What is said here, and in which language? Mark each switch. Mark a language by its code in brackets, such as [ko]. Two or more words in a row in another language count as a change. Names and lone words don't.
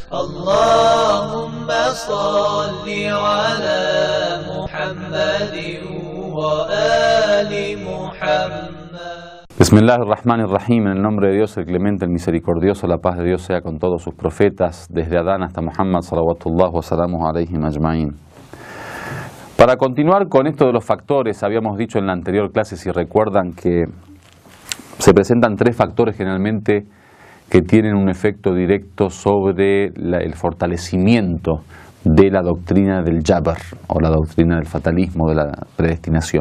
[ar] اللهم صل على محمد وآل محمد. بسم الله الرحمن الرحيم, [es] en el nombre de Dios, el clemente, el misericordioso, la paz de Dios sea con todos sus profetas, desde Adán hasta Muhammad, [ar] صلوات الله وسلامه عليهم أجمعين. [es] Para continuar con esto de los factores, habíamos dicho en la anterior clase, si recuerdan, que se presentan tres factores generalmente que tienen un efecto directo sobre el fortalecimiento de la doctrina del Jabr, o la doctrina del fatalismo, de la predestinación.